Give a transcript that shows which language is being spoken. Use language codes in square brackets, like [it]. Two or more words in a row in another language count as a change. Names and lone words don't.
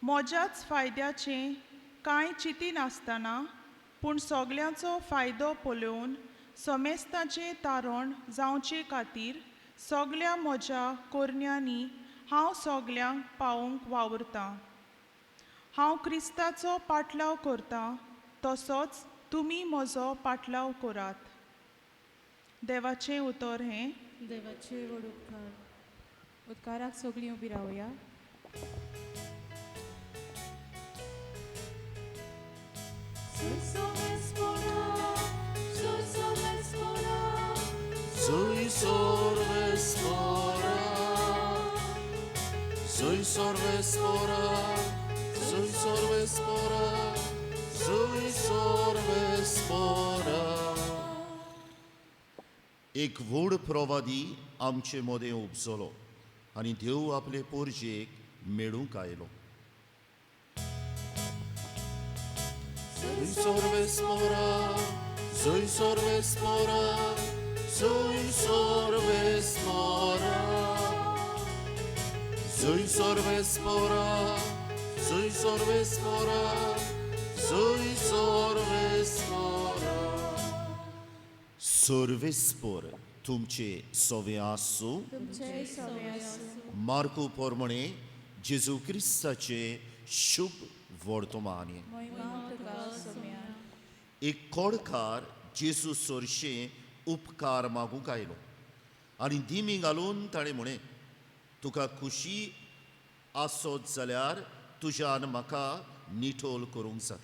[kok] म्हज्याच फायद्याचें कांय चिंती नासतना पूण सगल्यांचो फायदो पळोवन समेस्ताचें तारण जावचे खातीर सगल्या म्हज्या कोरण्यांनी हांव सगल्यांक पावोवंक वावुरतां. हांव क्रिस्ताचो पाटलाव करतां तसोच तुमी म्हजो पाटलाव करात. देवाचें उतर हें. देवाचे व्हड उपकार. उद्काराक सगळीं उबी रावया. Sui sorve spora, sui sorve spora, sui sorve spora, sui sorve spora. एक व्हड प्रवादी आमचे मदें उपसलो आनी देव आपले पोरजेक मेळूंक आयलो. Sui sorve spora, sui sorve spora, sui sorve spora, sui sorve spora, sui sorve spora, sui sorve spora. Sorvespor तुमचे सवे आसूं. तुमचे सवे आसूं. मार्को पोरमणे जेजू क्रिस्ताचे शुभ वर्तमान. महिमा तुका सोम्या. एक कोडकार जेजू सोरशे उपकार मागूंक आयलो आनी दिमी घालून ताणें म्हणें, तुका खुशी आसत जाल्यार तुज्यान म्हाका निठोल करूंक जाता.